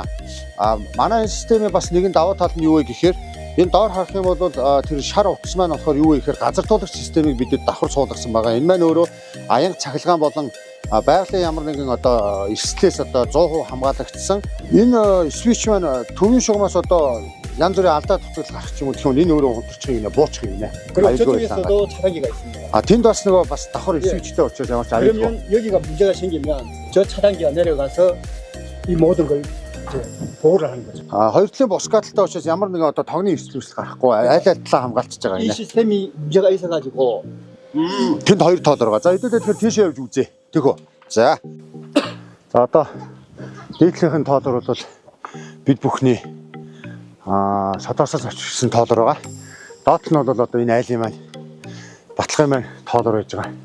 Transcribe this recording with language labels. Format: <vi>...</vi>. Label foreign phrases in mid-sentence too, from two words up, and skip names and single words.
<mn>Манай системийн бас нэгэн давуу тал нь юу вэ гэхээр энэ доор харах юм бол тэр шар утас маань болохоор юу вэ гэхээр газартуулагч системийг бидэд давхар суулгасан байгаа. Энэ маань өөрөө аян цахилгаан болон байгалийн ямар нэгэн одоо эрсдлээс одоо 100% хамгаалагдсан. Энэ свич маань төвийн шугамаас одоо янз бүрийн алдаа тутал гарах юм гэх юм энэ өөрөө хунтарчих юм нэ буучих юм нэ.</mn> <ko>그쪽에서도 차단기가 있습니다.</ko> <mn>тэнд бас нөгөө бас давхар свичтэй учраас ямар ч аюулгүй.</mn> <ko>그러면 여기가 문제가 생기면 저 차단기가 내려가서 이 모든 걸 이제 보호를 하는 거죠.</ko> <mn>хоёр талын босгаалтай учраас ямар нэгэн одоо тогны эрсдэл гарахгүй айл талаа хамгаалчихж байгаа 이 юм нэ.</mn> <ko>시스템이 문제가 있어가지고</ko> <mn>тэнд хоёр тоолор байгаа. За хэдүүлээ тэгэхээр тийшээ явж үзье. Тэхөө. За одоо дээдлийнхэн тоолор бол бид бүхний содоосоос авчирсан тоолор байгаа. Доод нь бол одоо энэ айлын маань баталгын маань тоолор байж байгаа.</mn>